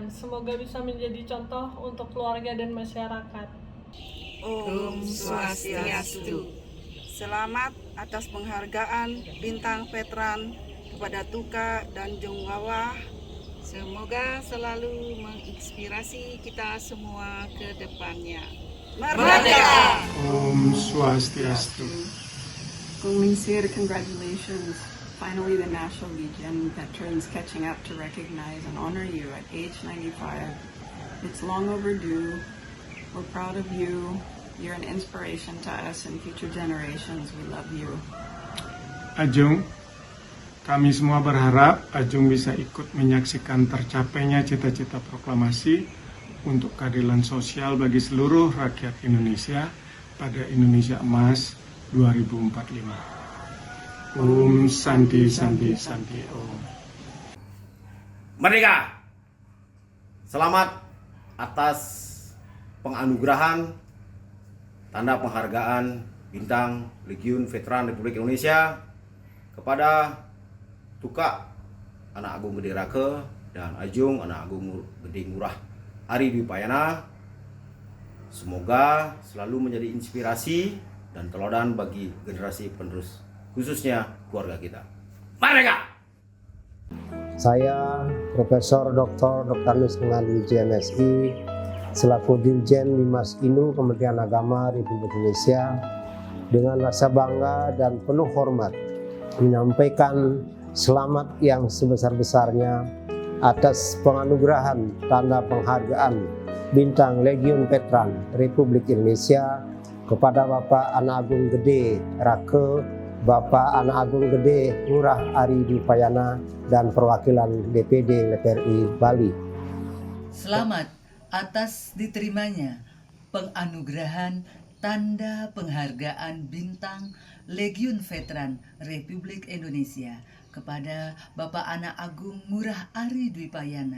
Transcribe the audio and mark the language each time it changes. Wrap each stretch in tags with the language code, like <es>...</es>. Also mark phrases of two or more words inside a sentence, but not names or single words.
<id>Semoga bisa menjadi contoh untuk keluarga dan masyarakat. Om Swastiastu. Selamat atas penghargaan Bintang Veteran kepada Tuka dan Jongwah. Semoga selalu menginspirasi kita semua ke depannya. Merdeka! Om Swastiastu. Gulingsir,</id> <en>congratulations. Finally, the National Legion veterans catching up to recognize and honor you at age 95. It's long overdue. We're proud of you. You're an inspiration to us and future generations. We love you.</en> <id>Ajung, kami semua berharap Ajung bisa ikut menyaksikan tercapainya cita-cita proklamasi untuk keadilan sosial bagi seluruh rakyat Indonesia pada Indonesia Emas 2045. Om Santi Santi Santi Om. Merdeka! Selamat atas penganugerahan tanda penghargaan Bintang Legiun Veteran Republik Indonesia kepada Tuka Anak Agung Gede Rake dan Ajung Anak Agung Gede Ngurah Ari Dwi Payana. Semoga selalu menjadi inspirasi dan teladan bagi generasi penerus, khususnya keluarga kita. Merdeka! Saya Profesor Dr. Anus Mengalwi JMSI selaku Dirjen Mimas Inu Kementerian Agama Republik Indonesia dengan rasa bangga dan penuh hormat menyampaikan selamat yang sebesar-besarnya atas penganugerahan tanda penghargaan Bintang Legiun Veteran Republik Indonesia kepada Bapak Anak Agung Gede Rake Bapak Anak Agung Gede Ngurah Ari Dwi Payana dan perwakilan DPD LFRI Bali. Selamat atas diterimanya penganugerahan Tanda Penghargaan Bintang Legiun Veteran Republik Indonesia kepada Bapak Anak Agung Ngurah Ari Dwi Payana.</id>